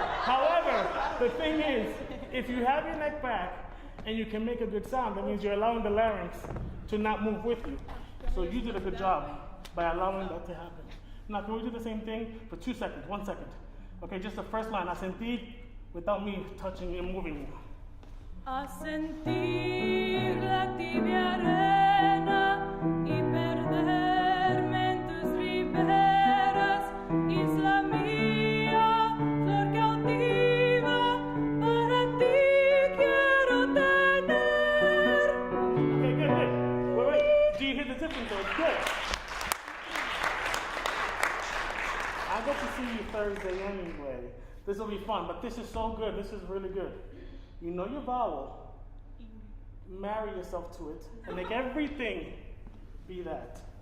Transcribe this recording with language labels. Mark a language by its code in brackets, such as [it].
[en] However, the thing is, if you have your neck back and you can make a good sound, that means you're allowing the larynx to not move with you. So you did a good job by allowing that to happen. Now, can we do the same thing for 2 seconds? 1 second. Okay, just the first line. [es] A sentir [en] without me touching and moving you. [es] A sentir la tibia arena y perderme en tus riberas, isla mía, flor cautiva, para ti quiero tener. [en] Okay, good. Wait. Do you hear the difference? So it's good. I get to see you Thursday anyway. This will be fun, but this is so good. This is really good. You know your vowel, marry yourself to it, and make everything be that.